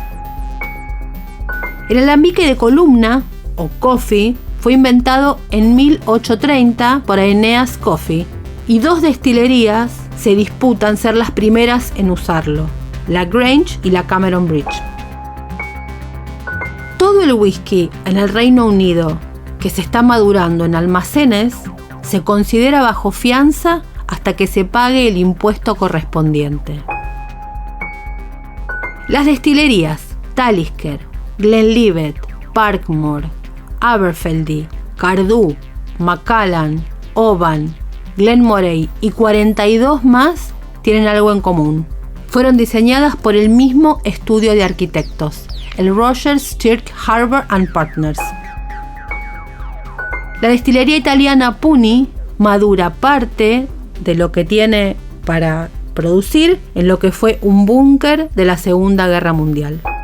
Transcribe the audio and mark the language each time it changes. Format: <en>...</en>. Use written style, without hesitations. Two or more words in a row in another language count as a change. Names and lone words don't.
<es>El alambique de columna, o coffee, fue inventado en 1830 por Aeneas Coffee, y dos destilerías se disputan ser las primeras en usarlo, la Grange y la Cameron Bridge. Todo el whisky en el Reino Unido que se está madurando en almacenes se considera bajo fianza hasta que se pague el impuesto correspondiente. Las destilerías Talisker, Glenlivet, Parkmore, Aberfeldy, Cardú, Macallan, Oban, Glenmorangie y 42 más tienen algo en común. Fueron diseñadas por el mismo estudio de arquitectos, el Rogers, Stirk, Harbour & Partners. La destilería italiana Puni madura parte de lo que tiene para producir en lo que fue un búnker de la Segunda Guerra Mundial.</es>